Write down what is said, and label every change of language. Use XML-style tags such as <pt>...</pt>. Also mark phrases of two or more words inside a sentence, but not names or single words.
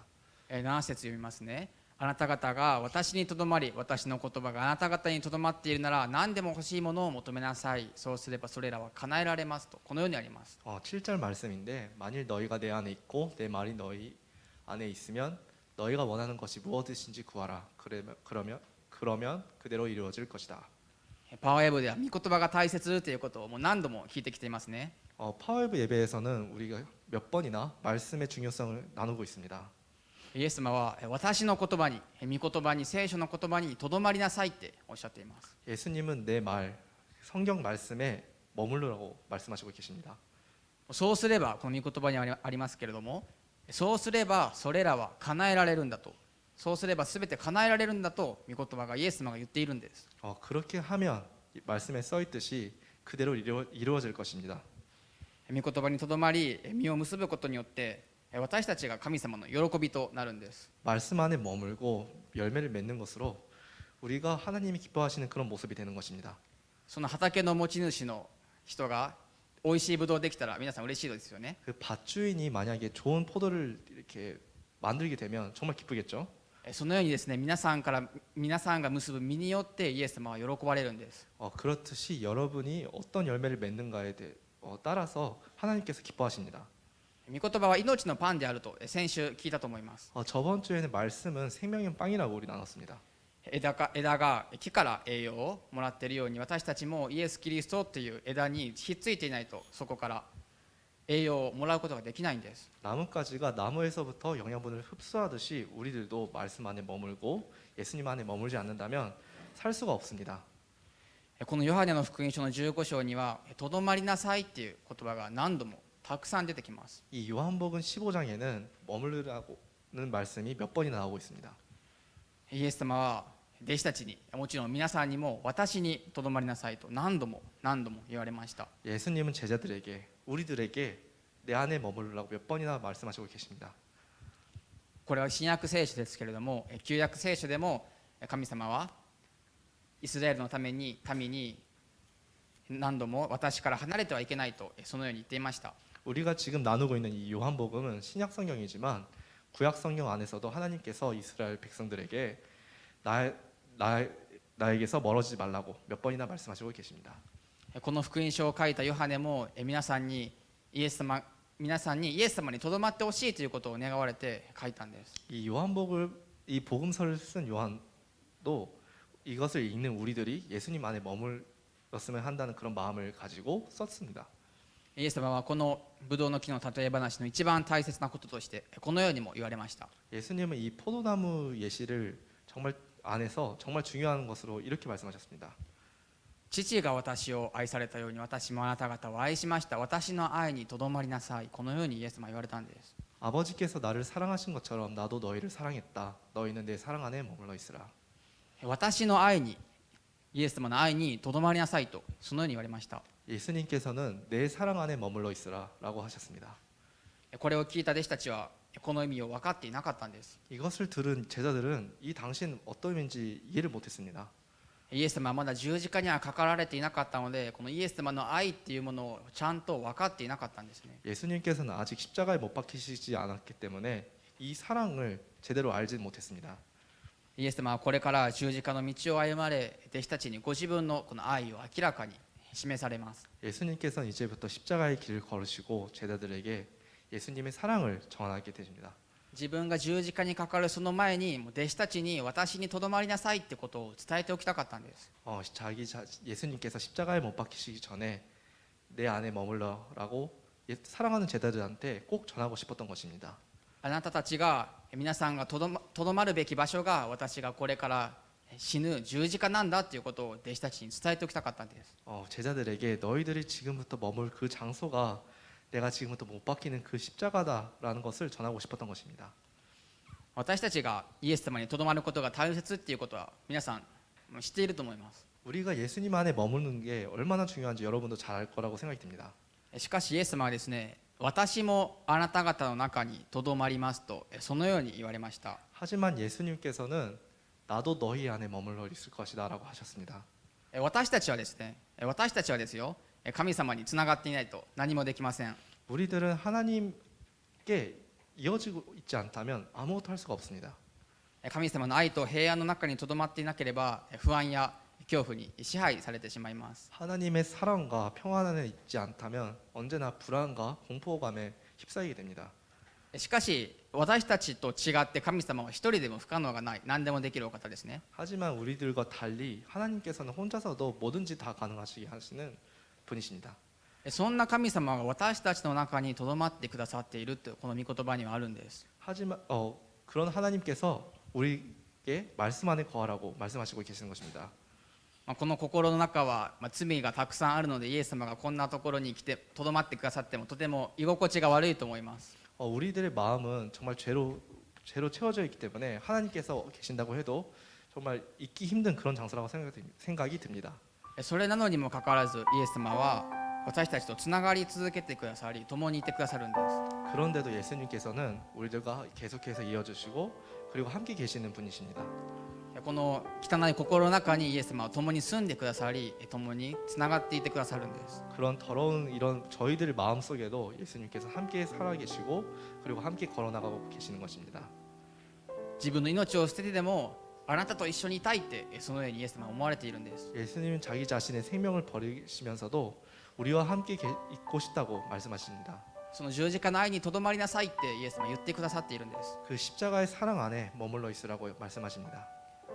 <ja>7 節読みますね。あなた方が私にとどまり私の言葉があなた方にとどまっているなら何でも欲しいものを求めなさい。そうすればそれらは叶えられますとこのようにあります。</ja> <ko>7절 말씀인데 만일 너희가 내 안에 있고 내 말이 너희 안에 있으면 너희가 원하는 것이 무엇이든지 구하라. 그러면 그대로 이루어질 것이다.</ko> <ja>パワーウェーブでは御言葉が大切ということをもう何度も聞いてきていますね。</ja> <ko>파워웨브 예배에서는 우리가 몇 번이나 말씀의 중요성을 나누고 있습니다.</ko> <ja>イエス様は私の言葉に御言葉に聖書の言葉にとどまりなさいっておっしゃっています。</ja> <ko>예수님은 내 말, 성경 말씀에 머물르라고 말씀하시고 계십니다.</ko> <ja>そうすればこの御言葉にありますけれども、そうすればそれらは叶えられるんだと、そうすれば全て叶えられるんだと御言葉がイエス様が言っているんです。</ja> <ko>그렇게 하면 말씀에 써 있듯이 그대로 이루어질 것입니다.</ko> <ja>御言葉にとどまり実を結ぶことによって私たちが神様の喜びとなるんです。</ja> <ko>말씀 안에 머물고 열매를 맺는 것으로 우리가 하나님이 기뻐하시는 그런 모습이 되는 것입니다.</ko> <ja>その畑の持ち主の人が美味しいブドウできたら皆さん嬉しいですよね。</ja> <ko>그 밭주인이 만약에 좋은 포도를 이렇게 만들게 되면 정말 기쁘겠죠.</ko> <ja>そのようにですね、皆さんが結ぶ実によってイエス様は喜ばれるんです。</ja> <ko>그렇듯이 여러분이 어떤 열매를 맺는가에 따라서 하나님께서 기뻐하십니다.</ko> <ja>御言葉は命のパンであると先週聞いたと思います。</ja> <ko>저번 주에는 말씀은 생명의 빵이라고 우리 나눴습니다.</ko> <ja>枝が木から栄養をもらっているように、私たちもイエス・キリストという枝にひっついていないと、そこから栄養をもらうことができないんです。</ja> <ko>나뭇가지가 나무에서부터 영양분을 흡수하듯이 우리들도 말씀 안에 머물고 예수님 안에 머물지 않는다면 살 수가 없습니다.</ko> <ja>このヨハネの福音書の15章にはとどまりなさいっていう言葉が何度もたくさん出てきます。</ja> <ko>이 요한복음 15장에는 머무르라는 말씀이 몇 번이나 나오고 있습니다.</ko> <ja>イエス様は弟子たちに、もちろん皆さんにも私にとどまりなさいと何度も言われました。</ja> <ko>예수님은 제자들에게 우리들에게 내 안에 머무르라고 몇 번이나 말씀하시고 계십니다.</ko> <ja>これは新約聖書ですけれども、旧約聖書でも神様はイスラエルの民に何度も私から離れてはいけないとそのように言っていました。</ja> <ko>우리가 지금 나누고 있는 이 요한복음은 신약 성경이지만 구약 성경 안에서도 하나님께서 이스라엘 백성들에게 나에게서 멀어지지 말라고 몇 번이나 말씀하시고 계십니다.</ko> <ja>この福音書を書いたヨハネも皆さんにイエス様にとどまってほしいということを願われて書いたんです。</ja> <ko>이 복음서를 쓴 요한도 이것을 읽는 우리들이 예수님 안에 머물렀으면 한다는 그런 마음을 가지고 썼습니다.</ko> <ja>イエス様はこのブドウの木の例え話の一番大切なこととしてこのようにも言われました。</ja> <ko>예수님은 이 포도나무 예시를 정말 안에서 정말 중요한 것으로 이렇게 말씀하셨습니다.</ko> <ja>父が私を愛されたように私もあなた方を愛しました。私の愛にとどまりなさい。このようにイエス様は言われたんです。</ja> <ko>아버지께서 나를 사랑하신 것처럼 나도 너희를 사랑했다. 너희는 내 사랑 안에 머물러 있으라.</ko> <ja>私の愛に、イエス様の愛にとどまりなさいとそのように言われました。</ja> <ko>예수님께서는 내 사랑 안에 머물러 있으라라고 하셨습니다.</ko> <ja>これを聞いた弟子たちはこの意味を分かっていなかったんです。</ja> <ko>이것을 들은 제자들은 이 당신 어떤 의미인지 이해를 못했습니다.</ko> <ja>イエス様はまだ十字架にはかかられていなかったので、このイエス様の愛っていうものをちゃんと分かっていなかったんですね。</ja> <ko>예수님께서는 아직 십자가에 못 박히시지 않았기 때문에 이 사랑을 제대로 알지 못했습니다.</ko> <ja>イエス様はこれから十字架の道を歩まれ、弟子たちにご自分のこの愛を明らかに示されます。</ja> <ko>예수님께서는 이제부터 십자가의 길을 걸으시고 제자들에게 예수님의 사랑을 전하게 되십니다.</ko> <ja>自分が十字架にかかるその前に弟子たちに私にとどまりなさいってことを伝えておきたかったんです。</ja> <ko>예수님께서 십자가에 못 박히시기 전에 내 안에 머물러라고 사랑하는 제자들한테 꼭 전하고 싶었던 것입니다.</ko> <ja>あなたたちが皆さんがとどまるべき場所が私がこれから死ぬ十字架なんだということを弟子たちに伝えておきたかったんです。</ja> <ko>제자들에게 너희들이 지금부터 머물 그 장소가 내가 지금부터 못 박히는 그 십자가다라는 것을 전하고 싶었던 것입니다.</ko> <ja>私たちがイエス様にとどまることが大切っていうことは皆さん知っていると思います。</ja> <ko>우리가 예수님 안에 머무는 게 얼마나 중요한지 여러분도 잘 알 거라고 생각이 듭니다.</ko> <ja>しかしイエス様はですね、私もあなた方の中にとどまりますとそのように言われました。</ja> <ko>하지만 예수님께서는 나도 너희 안에 머물러 있을 것이다라고 하셨습니다.</ko> <ja>私たちはですよ、神様につながっていないと何もできません。</ja> <ko>우리들은 하나님께 이어지고 있지 않다면 아무것도 할 수가 없습니다.</ko> <ja>神様の愛と平安の中にとどまっていなければ不安や恐怖に支配されてしまいます。</ja> <ko>하나님의 사랑과 평안 안에 있지 않다면 언제나 불안과 공포감에 휩싸이게 됩니다.</ko> <ja>しかし私たちと違って神様は一人でも不可能がない、何でもできるお方ですね。</ja> <ko>하지만 우리들과 달리 하나님께서는 혼자서도 뭐든지 다 가능하시게 하시는 분이십니다.</ko> <ja>そんな神様が私たちの中にとどまってくださっているというこの御言葉にはあるんです。</ja> <ko>하지만 그런 하나님께서 우리에게 말씀 안에 거하라고 말씀하시고 계시는 것입니다.</ko> <ja>この心の中は罪がたくさんあるのでイエス様がこんなところに来てとどまってくださってもとても居心地が悪いと思います。</ja> <ko>우리들의 마음은 정말 죄로 채워져 있기 때문에 하나님께서 계신다고 해도 정말 있기 힘든 그런 장소라고 생각이 듭니다.</ko> <ja>それなのにもかかわらずイエス様は私たちとつながり続けてくださり共にいてくださるんです。</ja> <ko>그런데도 예수님께서는 우리들과 계속해서 이어주시고 그리고 함께 계시는 분이십니다.</ko> <ja>この汚い心の中にイエス様は共に住んでくださり共につながっていてくださるんです。</ja> <ko>그런 더러운 이런 저희들 마음 속에도 예수님께서 함께 살아계시고 그리고 함께 걸어나가고 계시는 것입니다.</ko> <ja>自分の命を捨ててでもあなたと一緒にいたいってそのようにイエス様は思われているんです。</ja> <ko>예수님은 자기 자신의 생명을 버리시면서도 우리와 함께 있고 싶다고 말씀하십니다.</ko> <ja>その十字架の愛にとどまりなさいってイエス様は言ってくださっているんです。</ja> <ko>그 십자가의 사랑 안에 머물러 있으라고 말씀하십니다.</ko>